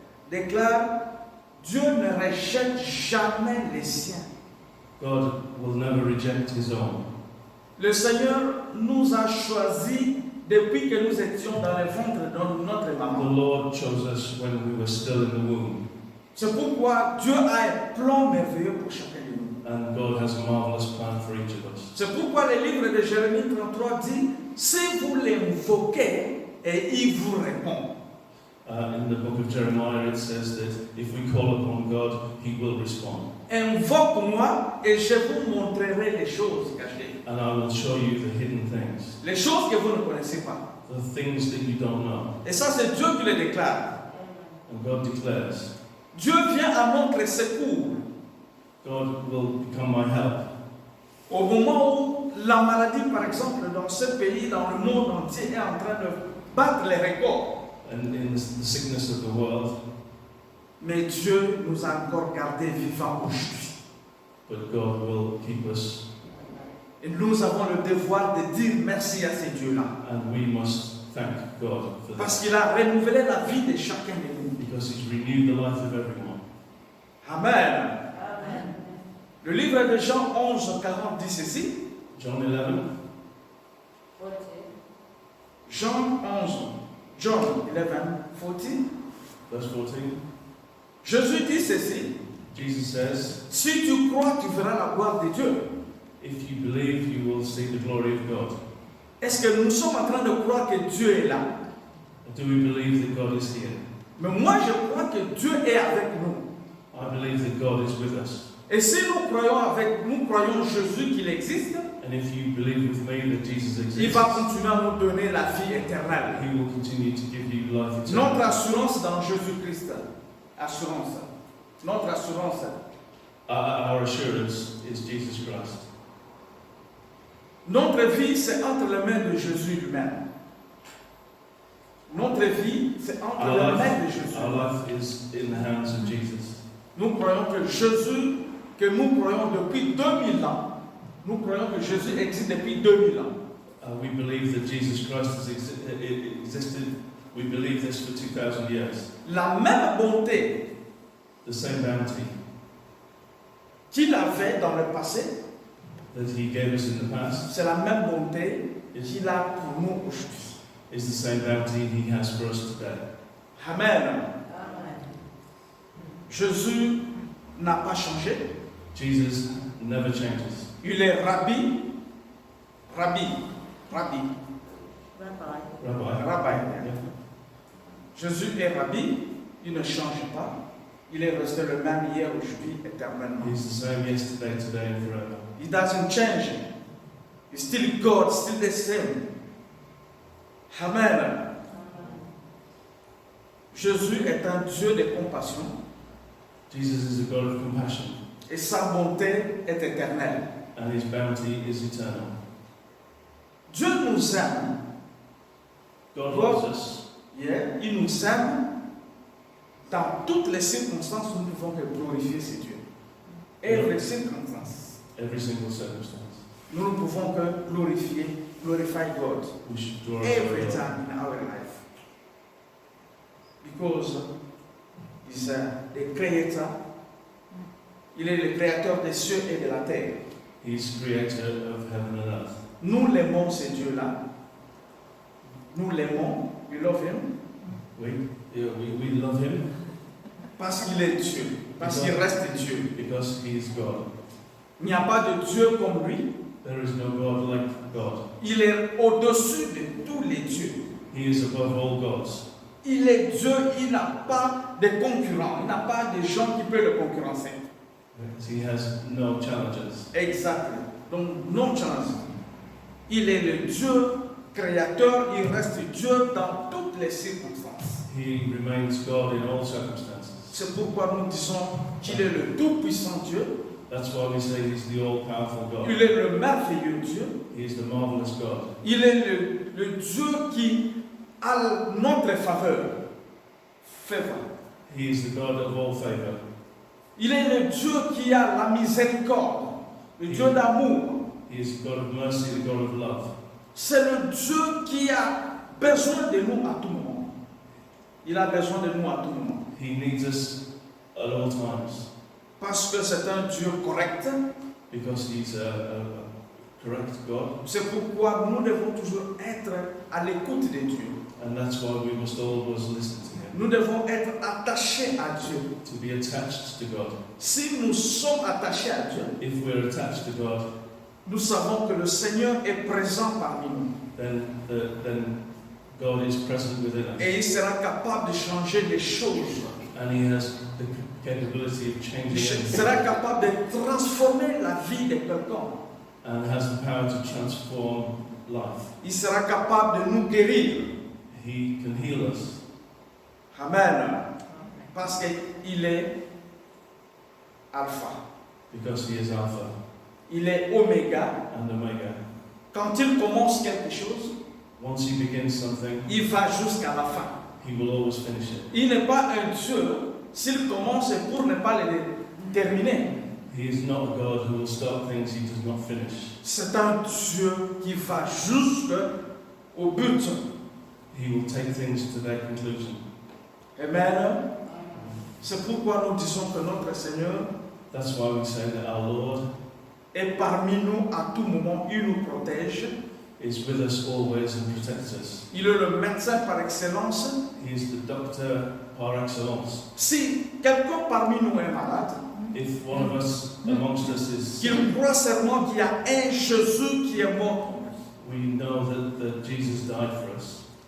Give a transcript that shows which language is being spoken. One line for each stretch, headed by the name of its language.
French: Déclare, Dieu ne rejette jamais les siens.
English: God will never reject his own.
French: Le Seigneur nous a choisis depuis que nous étions dans le ventre de notre
English: The
French: maman.
English: Lord chose us when we were still in the womb.
French: C'est pourquoi Dieu a un plan merveilleux pour chacun de nous.
English: And God has a marvelous plan for each of us.
French: C'est pourquoi le livre de Jérémie 33 dit, si vous l'invoquez et il vous répond.
English: In the book of Jeremiah, it says that if we call upon God, He will respond.
French: Invoque-moi et je vous montrerai les choses cachées.
English: And I will show you the hidden things,
French: Les choses que vous ne connaissez pas.
English: the things that you don't know.
French: Et ça, c'est Dieu qui le déclare.
English: And God declares,
French: Dieu vient à notre secours.
English: God will become my help.
French: Au moment où la maladie, par exemple, dans ce pays, dans le monde entier, est en train de battre les records.
English: And in the sickness of the world,
French: Mais Dieu nous a encore gardés vivants aujourd'hui.
English: but God will keep us,
French: Et nous avons le devoir de dire merci à ces dieux-là.
English: and we must thank God for
French: Parce
English: that,
French: qu'il a renouvelé la vie de chacun de nous.
English: because He's renewed the life of everyone.
French: Amen.
English: Amen.
French: Le livre de Jean 11, 40 dit ceci.
English: John 11, 40. Jean 11, John 11, 40. verse 14,
French: Jésus dit ceci.
English: Jesus says,
French: Si tu crois, tu verras la gloire de Dieu.
English: if you believe, you will see the glory of God.
French: Est-ce que nous sommes en train de croire que Dieu est là?
English: Do we believe that God is here?
French: Mais moi, je crois que Dieu est avec nous.
English: I believe that God is with us.
French: Et si nous croyons Jésus qu'il existe,
English: And if you believe with me that Jesus
French: il
English: exists,
French: va continuer à nous donner la vie éternelle.
English: He will continue to give you life
French: Notre
English: eternal.
French: assurance dans Jésus-Christ. Assurance. Notre assurance.
English: Our assurance is Jesus Christ.
French: Notre vie, c'est entre les mains de Jésus lui-même. Notre vie, c'est entre
English: Our
French: les mains
English: life,
French: de Jésus.
English: our life is in the hands of Jesus.
French: Nous croyons que Jésus, que nous croyons depuis 2000 ans, nous croyons que Jésus existe depuis 2000 ans.
English: We believe that Jesus Christ has existed. We believe this for 2,000 years.
French: La même bonté
English: The same bounty
French: qu'il avait dans le passé,
English: that He gave us in the past
French: c'est la même bonté qu'il a pour nous aujourd'hui.
English: is the same bounty He has for us today.
French: Amen.
English: Amen.
French: Jésus n'a pas changé.
English: Jesus never changes.
French: Il est rabbi. Rabbi. Rabbi. Rabbi. Rabbi. Jésus est rabbi. Il ne change pas. Il est resté le même hier, aujourd'hui, éternellement.
English: He's the same yesterday, today, and forever. He doesn't change. He's still God, still the same. Amen.
French: Jésus est un Dieu de compassion
English: Jesus is a God of compassion,
French: et sa bonté est éternelle.
English: and His bounty is eternal.
French: Dieu nous aime.
English: God loves us.
French: Yeah, il nous aime. Dans toutes les circonstances, nous ne pouvons que glorifier ce Dieu.
English: Every circumstance. Every single circumstance.
French: Nous ne pouvons que
English: glorify God. We should glorify Every God. time in our life. Because He's the Creator.
French: Il est le Créateur des cieux et de la terre.
English: He's creator of heaven and earth.
French: Nous l'aimons, ce Dieu-là. Nous l'aimons.
English: We love Him. We love Him
French: Parce qu'il est Dieu. Parce qu'il reste Dieu.
English: because He is God.
French: Il n'y a pas de Dieu comme lui.
English: There is no God like God.
French: Il est au-dessus de tous les dieux.
English: He is above all gods.
French: Il est Dieu, il n'a pas de concurrents. Il n'a pas de gens qui peuvent le concurrencer.
English: He has no challenges.
French: Exactement. Donc, non challenge. Il est le Dieu créateur, il reste Dieu dans toutes les circonstances.
English: He remains God in all circumstances.
French: C'est pourquoi nous disons qu'il est le tout-puissant Dieu.
English: That's why we say He's the all-powerful God.
French: Il est le merveilleux Dieu.
English: He is the marvelous God.
French: Il est le Dieu qui a notre faveur.
English: Favor. He is the God of all favor.
French: Il est le Dieu qui a la miséricorde. Le Dieu d'amour.
English: He is the God of mercy, the God of love.
French: C'est le Dieu qui a besoin de nous à tout moment. Il a besoin de nous à tout moment.
English: He needs us at all times
French: Parce que c'est un Dieu correct.
English: because He's a correct God,
French: C'est pourquoi nous devons toujours être à l'écoute de Dieu.
English: and that's why we must always listen to Him.
French: Nous devons être attachés à Dieu.
English: to be attached to God.
French: Si nous sommes attachés à Dieu,
English: If we're attached to God,
French: nous savons que le Seigneur est présent parmi nous.
English: then God is present within us.
French: Et il sera capable de changer les choses.
English: And He has the capability of
French: Il
English: changing everything.
French: sera capable de transformer la vie de quelqu'un.
English: And has the power to transform life.
French: Il sera capable de nous guérir.
English: He can heal us
French: Amen. Parce qu'il est Alpha.
English: because He is Alpha
French: Il est Oméga.
English: and Omega.
French: Quand il commence quelque chose,
English: Once He begins something,
French: il va jusqu'à la fin.
English: He will always finish it.
French: Il n'est pas un Dieu, s'il commence, c'est pour ne pas les terminer.
English: He is not a God who will start things He does not finish.
French: C'est un Dieu qui va jusqu'au but.
English: He will take things to their conclusion.
French: Amen. C'est pourquoi nous disons que notre Seigneur
English: That's why we say that our Lord
French: est parmi nous à tout moment. Il nous protège.
English: is with us always and protects us.
French: Il est le médecin par excellence.
English: He is the doctor par excellence.
French: Si quelqu'un parmi nous est malade,
English: If one of us amongst us is sick,
French: qu'il croit seulement qu'il y a un Jésus qui est mort pour lui.
English: we know that Jesus died for us.